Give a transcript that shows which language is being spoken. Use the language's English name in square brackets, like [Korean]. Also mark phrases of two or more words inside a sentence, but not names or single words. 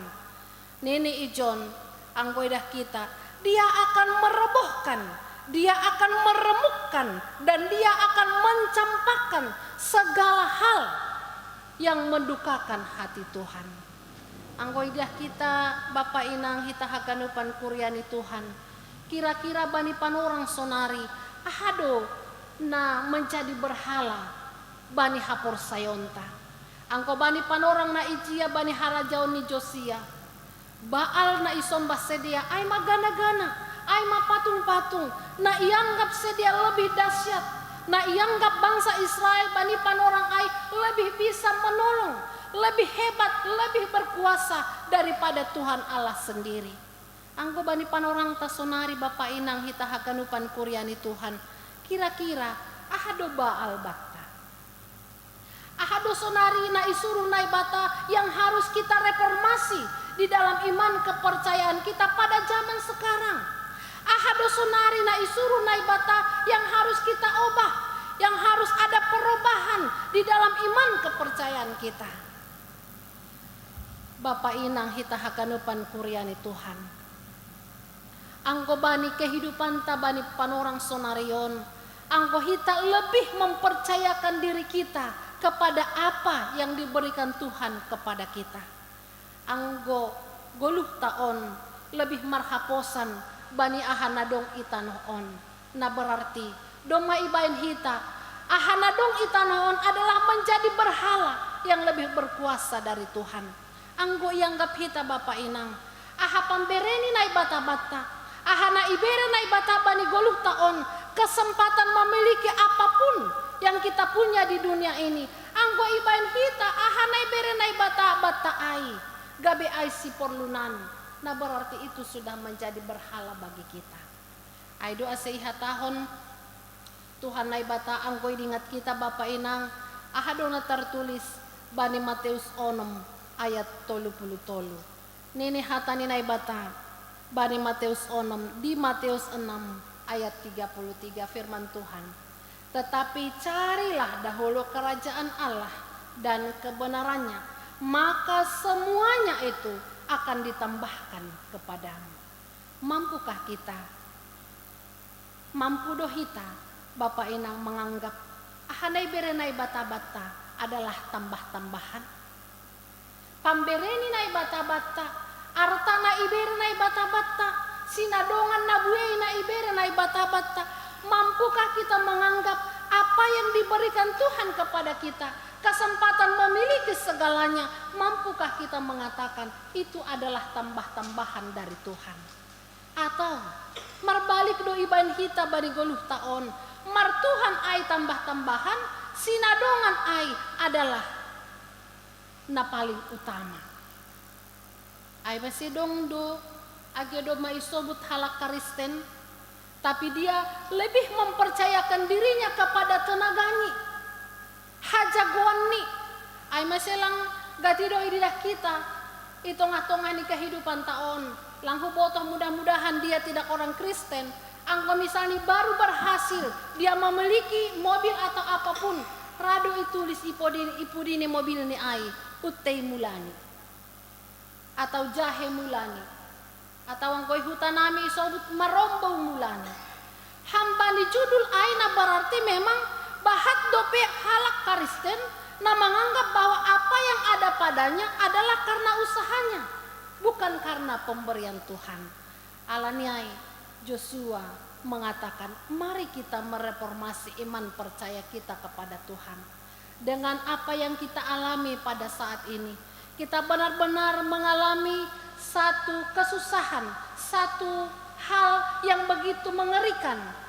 [Batak Simalungun] Nini Ijon, anggoidah kita, [Indonesian] dia akan merobohkan, dia akan meremukkan, dan dia akan mencampakkan segala hal yang mendukakan hati Tuhan. [Batak Simalungun] Anggoidah kita, Bapak Inang, hita haganupan kuryani Tuhan. Kira-kira bani panorang sonari, ahado na menjadi berhala bani hapor sayonta. Angko bani panorang na ijia bani harajau ni Josia. Baal na isomba sedia ay magana-gana, ay mapatung-patung, na ianggap sedia [Indonesian] lebih dahsyat, [Batak Simalungun] na ianggap [Indonesian] bangsa Israel [Batak Simalungun] bani panorang ay [Indonesian] lebih bisa menolong, lebih hebat, lebih berkuasa daripada Tuhan Allah sendiri. [Batak Simalungun] Anggo bani panorang tasonari Bapak Inang hita haganupan kuryani Tuhan. Kira-kira ahado Baal bata, ahado sonari na isuru nai bata [Indonesian] yang harus kita reformasi di dalam iman kepercayaan kita pada zaman sekarang. [Batak Simalungun] Ahado sonari na isuru nai bata [Indonesian] yang harus kita ubah, yang harus ada perubahan di dalam iman kepercayaan kita. [Batak Simalungun] Bapak Inang hita haganupan kuryani Tuhan. Angko bani [Indonesian] kehidupan [Batak Simalungun] tabani panorang sonarion, angko hita [Indonesian] lebih mempercayakan diri kita kepada apa yang diberikan Tuhan kepada kita. [Batak Simalungun] Anggo goluh taon lebih marhaposan bani ahanadong itanoon. [Indonesian] Nah berarti [Batak Simalungun] doma ibain hita ahanadong itanoon [Indonesian] adalah menjadi berhala yang lebih berkuasa dari Tuhan. [Batak Simalungun] Anggo ianggap hita Bapak Inang, aha pambereni nai bata-bata, ahana ibere nai bata bani goluh taon [Indonesian] kesempatan memiliki apapun yang kita punya di dunia ini. [Batak Simalungun] Anggo ibain kita ahana ibere nai bata ai gabe ai si porlunan. [Indonesian] Nah berarti itu sudah menjadi berhala bagi kita. [Batak Simalungun] Ai doa seiha tahun Tuhan nai bata anggo ingat kita Bapak Inang ahadona tertulis bani Matius 6 ayat 30. Nini hatani nai bata bani Matius 6 di Matius 6 ayat 33 [Indonesian] firman Tuhan. Tetapi carilah dahulu kerajaan Allah dan kebenarannya, maka semuanya itu akan ditambahkan kepadamu. Mampukah kita? Mampu doh kita Bapak Inang menganggap [Batak Simalungun] ahanai berenai bata-bata [Indonesian] adalah tambah-tambahan? [Batak Simalungun] Pambereni nai bata-bata, artana ibere nai bata-bata, sinadongan nabuei na ibere nai bata-bata. [Indonesian] Mampukah kita menganggap apa yang diberikan Tuhan kepada kita, kesempatan memiliki segalanya, mampukah kita mengatakan itu adalah tambah-tambahan dari Tuhan? [Batak Simalungun] Atau marbalik do iban hita bani goluh taon, mar Tuhan ai tambah-tambahan, sinadongan ai adalah na paling utama. Ai masih dong do agedo maisobut halak Kristen, [Indonesian] tapi dia lebih mempercayakan dirinya kepada tenagani. [Batak Simalungun] Hajagoan ni, ay maselang gatido ididah kita, itong-atongan ni kehidupan taon. Langhu botoh [Indonesian] mudah-mudahan dia tidak orang Kristen. Angko misalnya baru berhasil, dia memiliki mobil atau apapun, [Batak Simalungun] rado itulis ipudini mobil ni ay, utei mulani, atau jahe mulani, atau angkoy hutanami isobut marombong mulani. Hamba ni judul aina [Indonesian] berarti memang [Batak Simalungun] bahat dope halak Kristen na [Indonesian] menganggap bahwa apa yang ada padanya adalah karena usahanya, bukan karena pemberian Tuhan. Alaniai Joshua mengatakan, mari kita mereformasi iman percaya kita kepada Tuhan. Dengan apa yang kita alami pada saat ini, kita benar-benar mengalami satu kesusahan, satu hal yang begitu mengerikan.